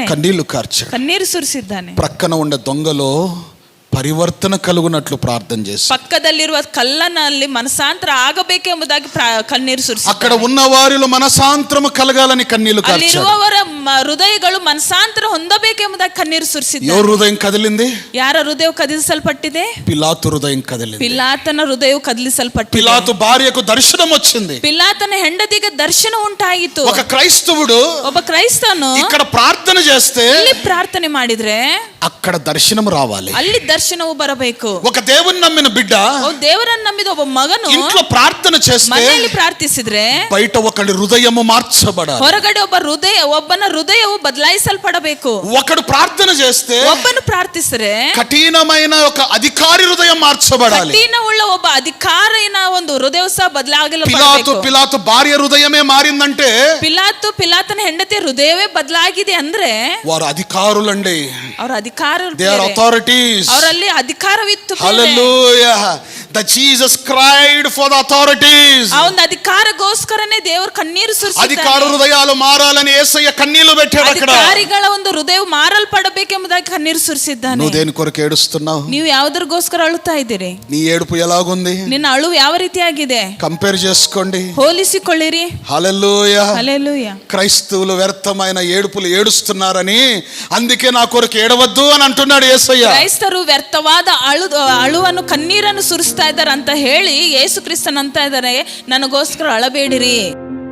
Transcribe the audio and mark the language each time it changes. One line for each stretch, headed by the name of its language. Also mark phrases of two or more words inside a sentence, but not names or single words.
Telugu: కన్నీళ్లు కార్చాడు.
Kannada: ಕಣ್ಣೀರು ಸುರಿಸಿದ್ದಾನೆ.
Telugu: ప్రక్కన ఉండే దొంగలో పరివర్తన కలుగునట్లు ప్రార్థన చేసి
Kannada: ಪಕ್ಕದಲ್ಲಿರುವ ಕಲ್ಲನಲ್ಲಿ ಮನಸಾಂತರ ಆಗಬೇಕೆಂಬುದಾಗಿ ಕಣ್ಣೀರು ಸುರಿಸಿದ್ದಾನೆ.
Telugu: అక్కడ ఉన్న వారిలో మనసాంతరము కలగాలని కన్నీళ్లు కార్చాడు.
Kannada: ಅಲ್ಲಿರುವವರ ಹೃದಯಗಳು ಮನಸಾಂತರ ಹೊಂದಬೇಕೆಂಬುದಾಗಿ ಕಣ್ಣೀರು ಸುರಿಸಿದ್ದಾನೆ.
Telugu: ఎవరు హృదయం కదిలింది?
Kannada: ಯಾರ ಹೃದಯ ಕದಿಲಿಸಲ್ಪಟ್ಟಿದೆ?
Telugu: పిలాతు హృదయం కదిలింది.
Kannada: ಪಿಲಾತನ ಹೃದಯವು ಕದಿಲಿಸಲ್ಪಟ್ಟಿದೆ.
Telugu: పిలాతు భార్యకు దర్శనం వచ్చింది.
Kannada: ಪಿಲಾತನ ಹೆಂಡತಿಗೆ ದರ್ಶನ ಉಂಟಾಯಿತು.
Telugu: ఒక క్రైస్తవుడు
Kannada: ಒಬ್ಬ ಕ್ರೈಸ್ತನು
Telugu: ఇక్కడ ప్రార్థన చేస్తే
Kannada: ಇಲ್ಲಿ ಪ್ರಾರ್ಥನೆ ಮಾಡಿದ್ರೆ
Telugu: అక్కడ దర్శనం రావాలి.
Kannada: ಅಲ್ಲಿ ದರ್ಶನವು ಬರಬೇಕು.
Telugu: ఒక దేవుని నమ్మిన బిడ్డ
Kannada: ದೇವರನ್ನು ನಂಬಿದ ಒಬ್ಬ ಮಗನು
Telugu: ఇంట్లో ప్రార్థన చేస్తే
Kannada: ಮನೆಯಲ್ಲಿ ಪ್ರಾರ್ಥಿಸಿದ್ರೆ
Telugu: బయట ఒకడి హృదయము మార్చబడాలి.
Kannada: ಹೊರಗಡೆ ಒಬ್ಬನ ಹೃದಯವು ಬದಲಾಯಿಸಲ್ಪಡಬೇಕು.
Telugu: ఒకడు ప్రార్థన చేస్తే
Kannada: ಒಬ್ಬನು ಪ್ರಾರ್ಥಿಸಿದ್ರೆ
Telugu: కఠినమైన ఒక అధికారి హృదయం మార్చబడాలి.
Kannada: ಕಠಿಣವುಳ್ಳ ಒಬ್ಬ ಅಧಿಕಾರಿನ ಒಂದು ಹೃದಯ ಸಹ
Telugu: పిలాతు భార్య హృదయమే మారిందంటే
Kannada: ಪಿಲಾತನ ಹೆಂಡತಿ ಹೃದಯವೇ ಬದಲಾಗಿದೆ ಅಂದ್ರೆ
Telugu: వారు అధికారులండి.
Kannada: ಅವರ ಅಧಿಕಾರ
English: They are authorities.
Kannada: ಅವರಲ್ಲಿ ಅಧಿಕಾರವಿತ್ತು.
Telugu: హల్లెలూయా.
English: The Jesus cried for the authorities.
Kannada: ಆ ಒಂದು ಅಧಿಕಾರಗೋಸ್ಕರನೇ ದೇವರು ಕಣ್ಣೀರು ಸುರಿಸಿದ್ದಾನೆ.
Telugu: అధికార హృదయాలు మారాలని యేసయ్య కన్నీళ్లు పెట్టాడు. అక్కడ
Kannada: ಅಧಿಕಾರಿಗಳ ಒಂದು ಹೃದಯ ಮಾರಲ್ಪಡಬೇಕೆಂಬುದಾಗಿ ಕಣ್ಣೀರು ಸುರಿಸಿದ್ದಾನೆ.
Telugu: నువ్వు దేని కొరకు ఏడుస్తున్నావు?
Kannada: ನೀವು ಯಾವುದಕ್ಕೋಸ್ಕರ ಅಳುತ್ತಾ ಇದ್ದೀರಿ?
Telugu: నీ ఏడుపు ఎలాగుంది?
Kannada: ನಿನ್ನ ಅಳು ಯಾವ ರೀತಿಯಾಗಿದೆ?
Telugu: కంపేర్ చేసుకోండి.
Kannada: ಹೋಲಿಸಿಕೊಳ್ಳಿರಿ.
Telugu: హల్లెలూయా. హల్లెలూయా. క్రైస్తవులు వ్యర్థమైన ఏడుపులు ఏడుస్తున్నారని అందుకే నా కొరకు ఏడవద్దు అని అంటున్నాడు యేసయ్య.
Kannada: ಕ್ರೈಸ್ತರು ವ್ಯರ್ಥವಾದ ಅಳುವನ್ನು ಕಣ್ಣೀರನ್ನು ಸುರಿಸ್ತಾ ಇದ್ದಾರೆ ಅಂತ ಹೇಳಿ ಯೇಸು ಕ್ರಿಸ್ತನ್ ಅಂತ ಇದ್ದಾರೆ, ನನಗೋಸ್ಕರ ಅಳಬೇಡಿರಿ.